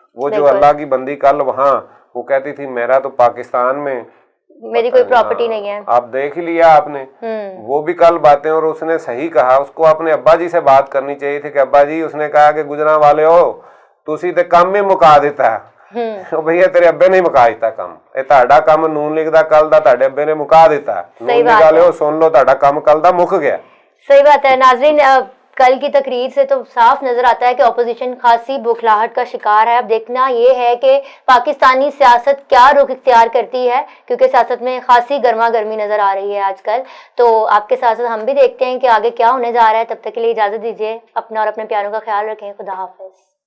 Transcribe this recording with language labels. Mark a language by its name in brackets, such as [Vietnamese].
[Urdu] وہ جو اللہ کی بندی کل وہاں وہ کہتی تھی میرا تو پاکستان میں میری کوئی پراپرٹی نہیں ہے, آپ دیکھ لیا آپ نے, وہ بھی کل باتیں, اور اس نے صحیح کہا. اس کو اپنے ابا جی سے بات کرنی چاہیے تھی کہ ابا جی, اس نے کہا کہ [Punjabi] گجراں والے ہو تسی تے کم میں مکا دیتا ہے. بھیا تیرے ابے نے مکا دیتا کم, یہ تہاڈا کم نون لیگ دا کل دا تہاڈے ابے نے مکا دیتا ہے. نون لیگ والے ہو سن لو, تہاڈا کم کل دا مک گیا. [Urdu] صحیح بات ہے. ناظرین کل کی تقریر سے تو صاف نظر آتا ہے کہ اپوزیشن خاصی بوکھلاہٹ کا شکار ہے. اب دیکھنا یہ ہے کہ پاکستانی سیاست کیا رخ اختیار کرتی ہے, کیونکہ سیاست میں خاصی گرما گرمی نظر آ رہی ہے آج کل. تو آپ کے ساتھ ساتھ ہم بھی دیکھتے ہیں کہ آگے کیا ہونے جا رہا ہے. تب تک کے لیے اجازت دیجیے, اپنا اور اپنے پیاروں کا خیال رکھیں. خدا حافظ.